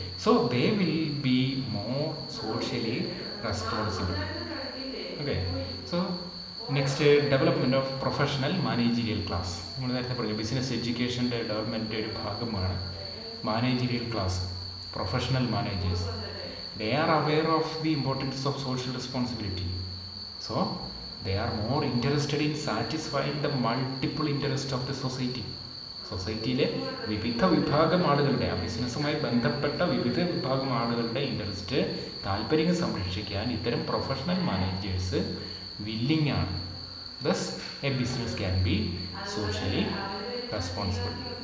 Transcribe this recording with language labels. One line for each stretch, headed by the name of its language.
English: So they will be more socially responsible. Okay. So next, development of professional managerial class.
Malayalam: നമ്മൾ നേരത്തെ പറഞ്ഞു business എഡ്യൂക്കേഷൻ്റെ ഡെവലപ്മെൻറ്റിൻ്റെ ഒരു ഭാഗമാണ് managerial class.
English: Professional managers, they are aware of the importance of social responsibility. So they are more interested in satisfying the multiple interest of the society.
Malayalam: സൊസൈറ്റിയിലെ വിവിധ വിഭാഗം ആളുകളുടെ, ആ ബിസിനസ്സുമായി ബന്ധപ്പെട്ട വിവിധ വിഭാഗം ആളുകളുടെ ഇൻട്രസ്റ്റ്, താല്പര്യങ്ങൾ സംരക്ഷിക്കാൻ ഇത്തരം പ്രൊഫഷണൽ മാനേജേഴ്സ് വില്ലിംഗ് ആണ്.
English: Thus a business can be socially responsible.